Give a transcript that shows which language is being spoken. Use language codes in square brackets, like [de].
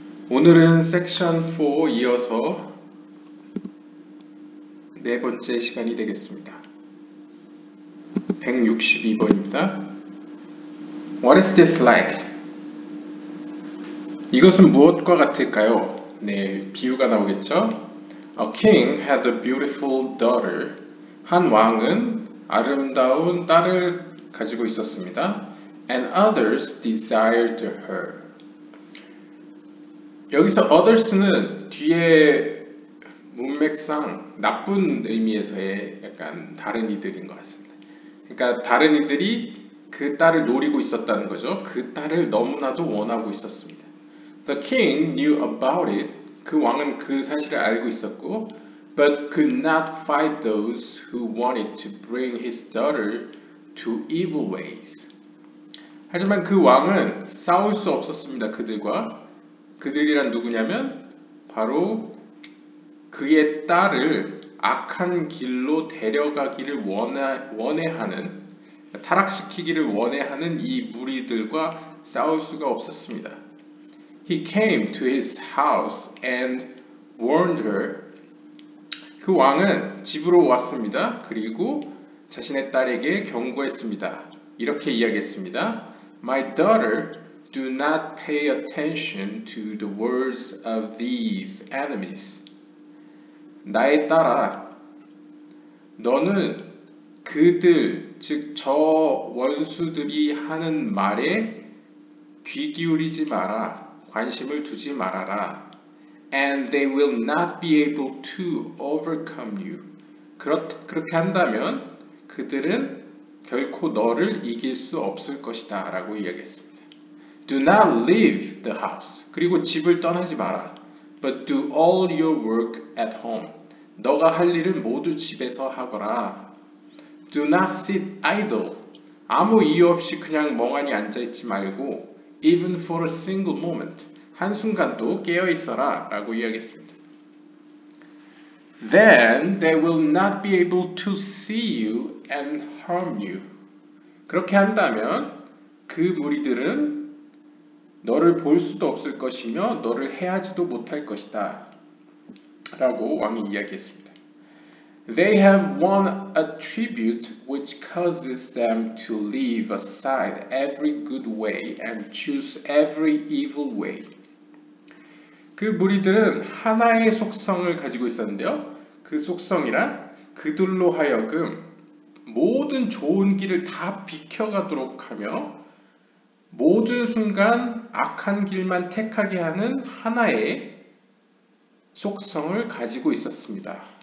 [ko] 오늘은 섹션 4 이어서 네 번째 시간이 되겠습니다. 162번입니다. [en] What is this like? [ko] 이것은 무엇과 같을까요? 네, 비유가 나오겠죠? [en] A king had a beautiful daughter. [ko] 한 왕은 아름다운 딸을 가지고 있었습니다. [en] And others desired her. [ko] 여기서 others는 뒤에 문맥상 나쁜 의미에서의 약간 다른 이들인 것 같습니다. 그러니까 다른 이들이 그 딸을 노리고 있었다는 거죠. 그 딸을 너무나도 원하고 있었습니다. [en] The king knew about it. [ko] 그 왕은 그 사실을 알고 있었고, [en] but could not fight those who wanted to bring his daughter to evil ways. [ko] 하지만 그 왕은 싸울 수 없었습니다. 그들이란 누구냐면 바로 그의 딸을 악한 길로 데려가기를 원해하는, 타락시키기를 원해하는 이 무리들과 싸울 수가 없었습니다. [en] He came to his house and warned her. [ko] 그 왕은 집으로 왔습니다. 그리고 자신의 딸에게 경고했습니다. 이렇게 이야기했습니다. [en] My daughter, do not pay attention to the words of these enemies. [ko] 나의 딸아, 너는 그들, 즉 저 원수들이 하는 말에 귀 기울이지 마라, 관심을 두지 말아라. [en] And they will not be able to overcome you. [ko] 그렇게 한다면 그들은 결코 너를 이길 수 없을 것이다 라고 이야기했습니다. [en] Do not leave the house. [ko] 그리고 집을 떠나지 마라. [en] But do all your work at home. [ko] 너가 할 일은 모두 집에서 하거라. [en] Do not sit idle. [ko] 아무 이유 없이 그냥 멍하니 앉아있지 말고 [en] even for a single moment. [ko] 한순간도 깨어있어라 라고 이야기했습니다. [en] Then they will not be able to see you and harm you. [ko] 그렇게 한다면 그 무리들은 너를 볼 수도 없을 것이며 너를 해하지도 못할 것이다 라고 왕이 이야기했습니다. [en] They have won a tribute which causes them to leave aside every good way and choose every evil way. [ko] 그 무리들은 하나의 속성을 가지고 있었는데요. 그 속성이란 그들로 하여금 모든 좋은 길을 다 비켜가도록 하며 모든 순간 악한 길만 택하게 하는 하나의 속성을 가지고 있었습니다.